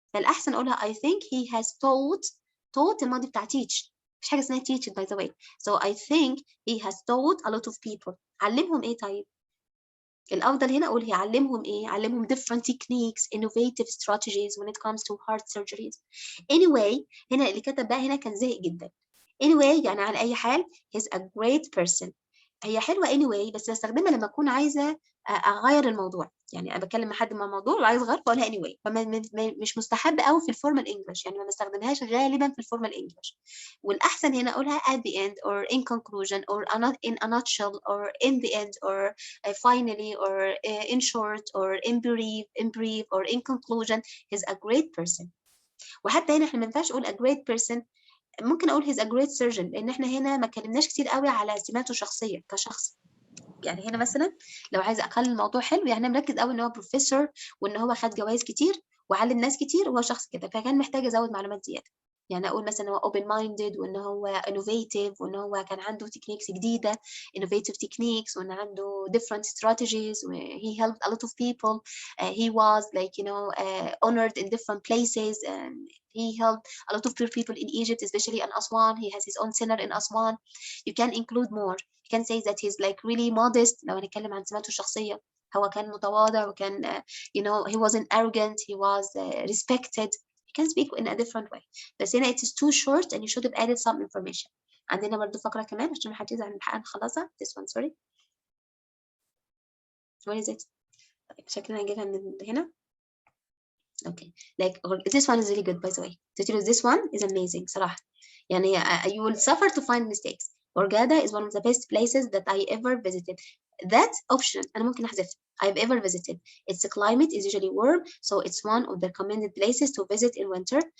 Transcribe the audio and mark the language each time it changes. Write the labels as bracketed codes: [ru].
[ar] فالأحسن أقولها [en] I think he has taught [ar] الماضي بتاع teach. مش حاجة اسمها [en] teach it by the way. So I think he has taught a lot of people. [ar] علمهم ايه طيب؟ الأفضل هنا أقول هيعلمهم ايه؟ علمهم [en] different techniques, innovative strategies when it comes to heart surgeries. [ar] Anyway هنا اللي كتب بقى هنا كان زهق جدا. [en] Anyway [ar] يعني على أي حال [en] he's a great person. [ar] هي حلوة anyway بس بستخدمها لما أكون عايزة أغير الموضوع. يعني أنا بتكلم مع حد مع موضوع وعايز أغير فأقولها anyway. مش مستحب قوي في الفورمال انجلش يعني ما بستخدمهاش غالبا في الفورمال انجلش. والأحسن هنا أقولها [en] at the end or in conclusion or in a nutshell or in the end or finally or in short or in brief or in conclusion he's a great person. [ar] وحتى هنا احنا ما ينفعش أقول [en] a great person. [ar] ممكن أقول [en] he's a great surgeon [ar] لأن احنا هنا ما اتكلمناش كتير قوي على سماته الشخصية كشخص. يعني هنا مثلا لو عايزه اخلي الموضوع حلو يعني مركز قوي ان هو بروفيسور وان هو خد جوائز كتير وعلم ناس كتير وهو شخص كده فكان محتاج ازود معلومات زياده. يعني اقول مثلا هو open minded وان هو innovative وان هو كان عنده تكنيكس جديده [en] innovative techniques [ar] وان عنده [en] different strategies he helped a lot of people. He was like you know honored in different places and he helped a lot of poor people in Egypt especially in Aswan. He has his own center in Aswan. You can include more. You can say that he's like really modest. [ar] لو هنتكلم عن سماته الشخصيه هو كان متواضع وكان [en] you know he wasn't arrogant. He was respected. You can speak in a different way. [ar] بس هنا [en] it is too short and you should have added some information. [ar] عندنا برضو فقرة كمان عشان محدش يزعل من الحلقة نخلصها. [en] This one sorry. What is it? [ar] طيب شكلنا هنجيبها من هنا. [en] Okay. Like this one is really good by the way. This one is amazing صراحة. يعني you will suffer to find mistakes. Hurghada is one of the best places that I ever visited. That option [ar] أنا ممكن أحذف [en] I've ever visited. Its climate is usually warm, so it's one of the recommended places to visit in winter.